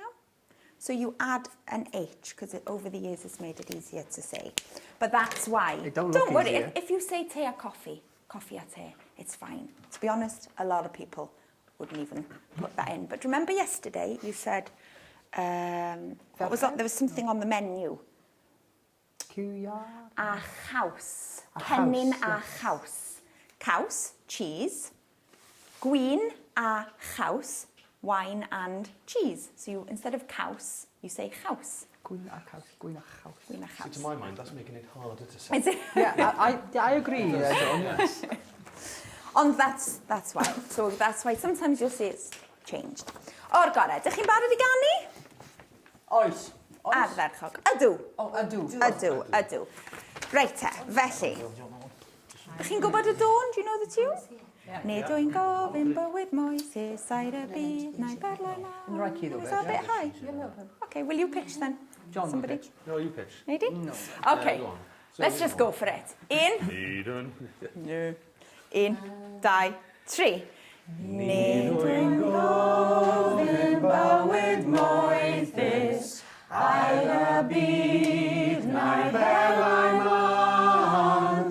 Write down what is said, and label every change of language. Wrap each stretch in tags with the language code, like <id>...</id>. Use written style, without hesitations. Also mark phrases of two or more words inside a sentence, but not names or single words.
<en>So you add an H because over the years it's made it easier to say. But that's why. It don't look worry, easier. if you say te a coffee, coffee a te, it's fine. To be honest, a lot of people wouldn't even put that in. But remember yesterday you said, what was that? There was something on the menu.</en> <cy>Cwyar. A chaws. A Cennin chaws, a chaws. Caws, cheese. Gwyn a chaws,</cy> <en>wine and cheese. So you, instead of caws, you say chaws.</en> <cy>Gwyn a caws. Gwyn a chaws. Gwyn a</cy> <en>See,</en> <cy>chaws.</cy> <en>to my mind, that's making it harder to say. Is it? Yeah, I agree. John. Yes. Ond that's why. So that's why sometimes you'll see it's changed.</en> <cy>O'r gorau, ydych chi'n barod I ganu? Oes. Ardderchog. Ydw. Oh, ydw. Ydw. Reit te, felly. Chi'n gwybod y dôn?</cy> <en>Do you know the tune?</en> <cy>Nid wy'n gofyn bywyd moesus a'r y byd na'i berlau na. Yn rhaid cyd o</cy> <en>Is that a bit high? Okay, will you pitch then? John will Somebody? pitch. No, you pitch. Maybe? No. Okay, Go on. let's just go for it.</en> <cy>Un, un, dau, tri. Nid wy'n gofyn bywyd moesus a'r y byd na'i berlau man.</cy>